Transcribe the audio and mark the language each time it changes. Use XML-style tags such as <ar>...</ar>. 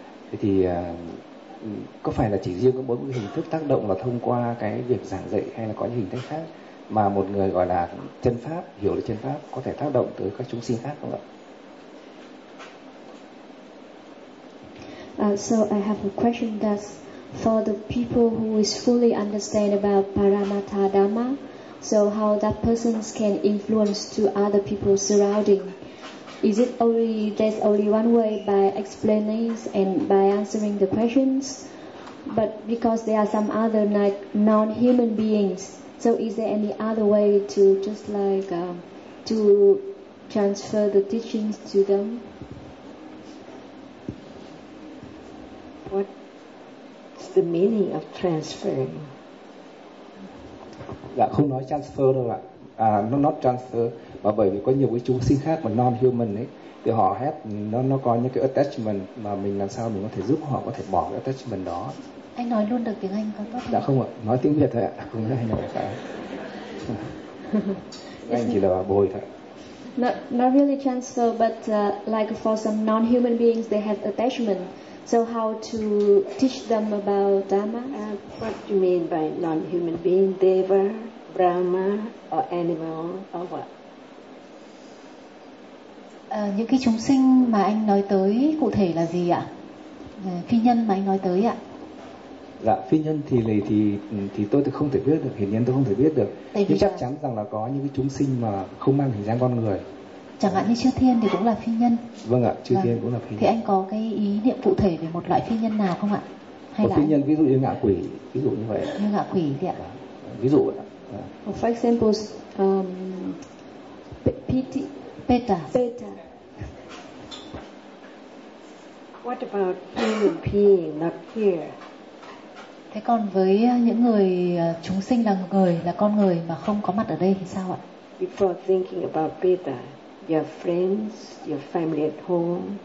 <vi>Thế thì có phải là chỉ riêng có mỗi một hình thức tác động là thông qua cái việc giảng dạy, hay là có những hình thức khác mà một người gọi là chân pháp, hiểu được chân pháp có thể tác động tới các chúng sinh khác không ạ?</vi> <en>So I have a question that for the people who is fully understand about Paramattha Dhamma, so how that person can influence to other people surrounding? Is it only, there's only one way, by explaining and by answering the questions? But because there are some other non-human beings, so is there any other way to just like to transfer the teachings to them? What's the meaning of transferring?</en> <vi>Dạ không nói transfer đâu ạ. À, nó</vi> <en>not transfer,</en> <vi>mà bởi vì có nhiều cái chúng sinh khác mà</vi> <en>non human</en> <vi>ấy, thì họ hết nó có những cái attachment mà mình làm sao mình có thể giúp họ có thể bỏ cái attachment đó. Anh nói luôn được tiếng Anh có tốt không? Dạ không ạ, nói tiếng Việt thôi ạ, không nói tiếng Anh. Anh chỉ là bà bồi thôi.</vi> <en>Not really transfer, but like for some non-human beings, they have attachment. So how to teach them about Dharma? What do you mean by non-human being? Deva, Brahma, or animal, or what?</en> <vi>Những cái chúng sinh mà anh nói tới cụ thể là gì ạ? Phi nhân mà anh nói tới ạ? Dạ, phi nhân thì tôi không thể biết được, hiển nhiên tôi không thể biết được. Nhưng chắc chắn rằng là có những cái chúng sinh mà không mang hình dáng con người. Chẳng hạn như chư thiên thì cũng là phi nhân. Vâng ạ, chư thiên cũng là phi nhân. Thì anh có cái ý niệm cụ thể về một loại phi nhân nào không ạ? Hay là phi nhân ví dụ như ngạ quỷ, ví dụ như vậy. Như ngạ quỷ thì ạ. Dạ. Ví dụ ạ.</vi> <en>For example, Peta. Peta. What about human being not here?</en> <vi>Thế còn với những người chúng sinh là người, là con người mà không có mặt ở đây thì sao ạ?</vi> <en>Before thinking about Peta, your friends, your family at home.</en>